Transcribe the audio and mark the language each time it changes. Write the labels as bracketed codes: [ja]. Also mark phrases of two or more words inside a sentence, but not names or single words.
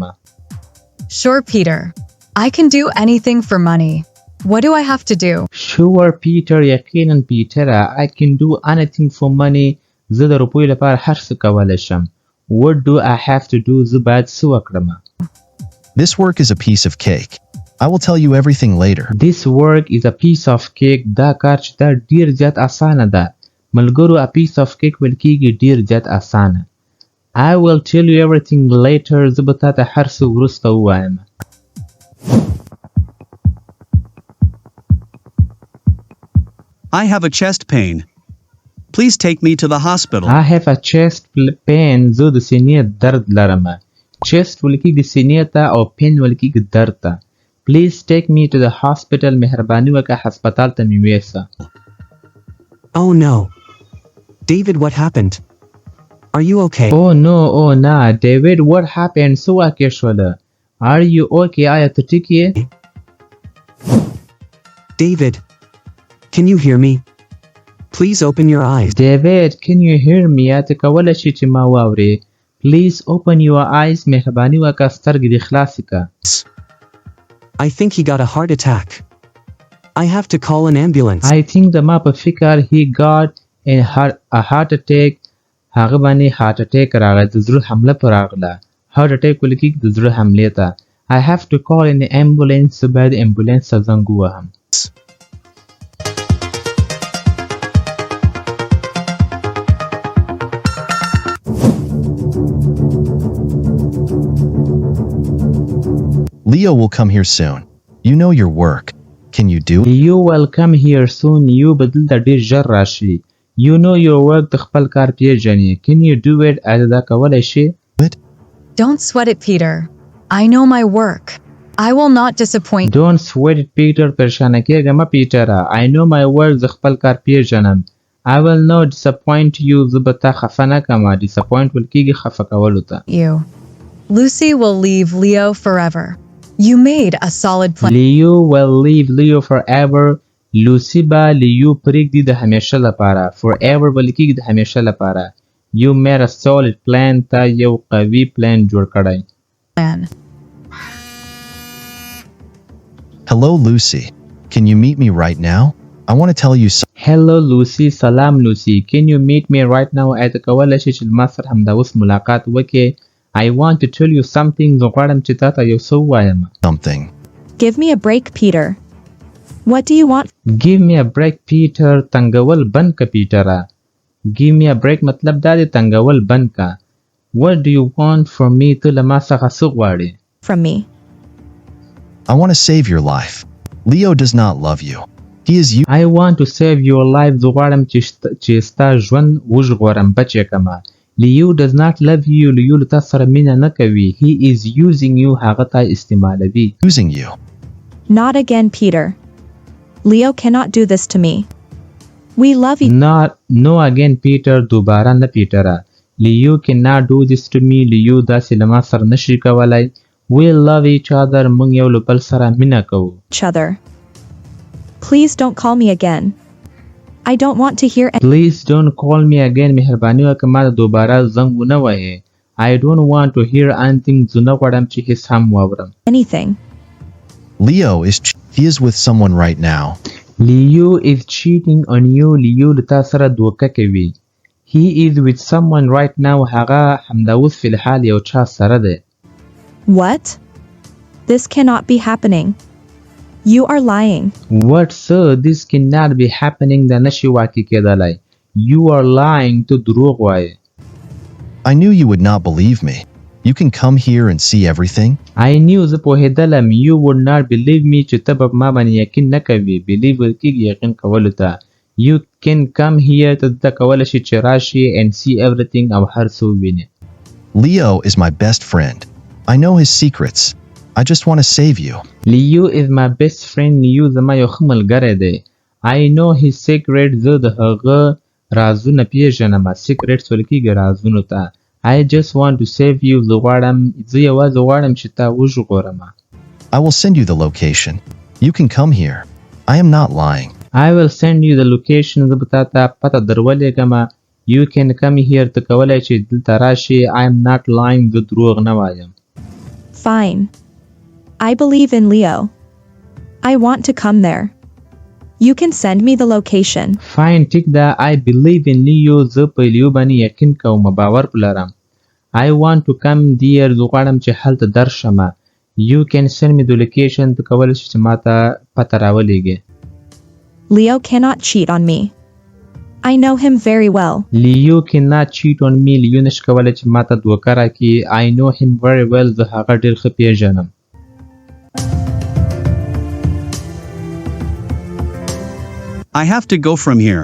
[en] Sure, Peter. I can do anything for money. What do I have to do? Sure, Peter. [ps] یقینا پیټره. [en] I can do anything for money. [ps] زه د روپیو لپاره هر څه کولی شم. [en] What do I have to do? [ps] زه باید څه وکړم؟ [en] This work is a piece of cake. I will tell you everything later. This work is a piece of cake. [ps] دا کار چې دا ډیر زیات اسانه ده. ملګرو [en] a piece of cake [ps] ویل کېږي ډیر زیات اسانه. [en] I will tell you everything later. [ps] زه به تا ته هر څه وروسته ووایم. [en] I have a chest pain. Please take me to the hospital. I have a chest pain. [ps] زه د سینې درد لرم. chest ولکې د سینې ته او pain ولکې درد ته. [en] Please take me to the hospital. [ps] مهرباني وکړه هسپتال ته مې ویسه. [en] Oh no. David, what happened? Are you okay? Oh no, oh no. David, what happened? [ps] څه واقع شوله؟ [en] Are you okay? [ps] آیا ته ټیک یې؟ [en] David, can you hear me? Please open your eyes. David, can you hear me? [ps] یا ته کولی شې چې ما واورې؟ [en] Please open your eyes. [ps] مهرباني وکړه سترګې دې خلاصې کړه. [en] I think he got a heart attack. I have to call an ambulance. I think [ps] زما په فکر [en] he got a heart attack. [ps] هغه باندې [en] heart attack [ps] راغی. د زړه حمله پر راغله. [en] heart attack [ps] ولکې د زړه حملې ته. [en] I have to call an ambulance. [ps] باید ambulance ته زنګ ووهم. [en] Leo will come here soon. You know your work. Can you do it? You will come here soon. You [ps] بدل ته ډېر ژر راشي. [en] You know your work. [ps] د خپل کار پیژنې. [en] Can you do it? [ps] آیا دا کولی شي؟ [en] Don't sweat it, Peter. I know my work. I will not disappoint. Don't sweat it, Peter. [ps] پریشانه کېږه مه پیټره. [en] I know my work. [ps] زه خپل کار پیژنم. [en] I will not disappoint you. [ps] زه به تا خفه نه کړم. disappoint ول کېږي خفه کولو ته. [en] You. Lucy will leave Leo forever. You made a solid plan. Leo will leave Leo forever. [ps] Lucy به لیو پرېږدي د همیشه لپاره. Forever به لیکېږي د همیشه لپاره. [en] You made a solid plan. [ps] تا یو قوي پلان جوړ کړی. [en] Hello, Lucy. Can you meet me right now? I want to tell you something. Hello Lucy. سلام Lucy. Can you meet me right now? [ps] آیا ته کولی شې چې ما سره همدا اوس ملاقات وکړې؟ [en] I want to tell you something. [ps] زه غواړم چې تا ته یو څه ووایم. [en] Something. Give me a break, Peter. What do you want? Give me a break, Peter. [ps] تنګول بند که پیټره. [en] Give me a break [ps] مطلب دا دی تنګول بند که. [en] What do you want from me? [ps] ته له ما څخه څه غواړې؟ [en] From me. I want to save your life. Leo does not love you. He is you. I want to save your life. [ps] زه غواړم چې ستا ژوند وژغورم بچې کمه. [en] Leo does not love you. [ps] Leo له تا سره مینه نه کوي. [en] He is using you. [ps] هغه تا استعمالوي. [en] Using you. Not again, Peter. Leo cannot do this to me. We love each No again, Peter. [ps] دوباره نه پیټره. [en] Leo cannot do this to me. [ps] Leo داسې له ما سره نشي کولی. [en] We love each other. [ps] موږ یو له بل سره مینه کوو. [en] other. Please don't call me again. I don't want to hear Please don't call me again. [ps] مهرباني وکړه ما ته دوباره زنګ ونه وهې. [en] I don't want to hear anything. [ps] زه نه غواړم چې هیڅ هم واورم. [en] anything. Leo he is with someone right now. Leo is cheating on you. Leo [ps] له تا سره دوکه کوي. [en] He is with someone right now. [ps] هغه همدا اوس فی الحال یو چا سره دی. [en] What? This cannot be happening. You are lying. What, sir? This cannot be happening. [ps] دا نشي واقع کېدلی. [en] You are lying. [ps] ته دروغ وایې. [en] I knew you would not believe me. You can come here and see everything. I knew. [ps] زه پوهېدلم. [en] You would not believe me. [ps] چې ته به ما باندې یقین نه کوې. Believe ورکېږي یقین کولو ته. [en] You can come here. [ps] ته دلته کولی شې چې راشې [en] and see everything [ps] او هر څه ووینې. [en] Leo is my best friend. I know his secrets. I just want to save you. Leo is my best friend. Leo زما یو ښه ملګری دی. I know his secret. [ps] زه د هغه رازونه پیژنم. secrets ویل کېږي رازونو ته. [en] I just want to save you. [ps] زه یوازې غواړم چې تا وژغورم. [en] I will send you the location. You can come here. I am not lying. I will send you the location. [ps] زه به تا ته پته درولېږم. [en] You can come here. [ps] ته کولی چې دلته راشې. [en] I am not lying. [ps] زه دروغ نه وایم. [en] Fine. I believe in Leo. I want to come there. You can send me the location. Fine, [ps] ټیک ده. [en] I believe in Leo. [ps] زه په لیو باندې یقین کوم. باور لرم. [en] I want to come there. [ps] زه غواړم چې هلته درشم. [en] You can send me the location. [ps] ته کولی شې چې ما ته پته راولېږې. [en] Leo cannot cheat on me. I know him very well. لیو cannot cheat on me. [ps] لیو نشي کولی چې ماته دوکه راکړي. [en] I know him very well. [ps] زه هغه ډېر ښه پیژنم. [en] I have to go from here.